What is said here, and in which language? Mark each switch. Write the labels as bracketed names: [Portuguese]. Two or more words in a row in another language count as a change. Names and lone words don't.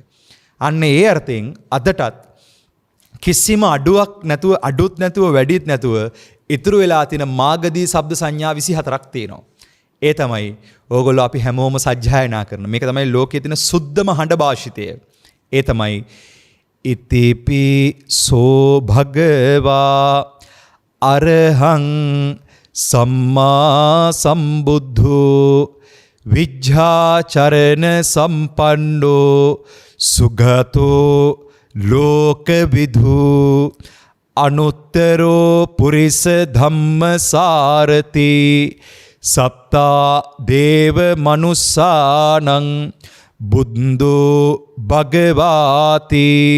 [Sinhala] අන්න ඒ අර්ථයෙන් අදටත් කිසිම අඩුත් නැතුව වැඩිත් නැතුව ඉතුරු වෙලා තියෙන මාගදී ශබ්ද සංඥා 24ක් තියෙනවා. ඒ තමයි ඕගොල්ලෝ අපි හැමෝම සජ්ජායනා කරන. මේක තමයි ලෝකයේ තියෙන සුද්ධම හඬ භාෂිතය. ඒ තමයි [Pali] ඉතිපි සෝ භගවා අරහං සම්මා සම්බුද්ධෝ විජ්ජාචරණ සම්පන්නෝ සුගතෝ ලෝකවිදු අනුත්තරෝ පුරිස ධම්මසාරති සත්තා දේව මනුස්සානං බුද්ධෝ භගවාති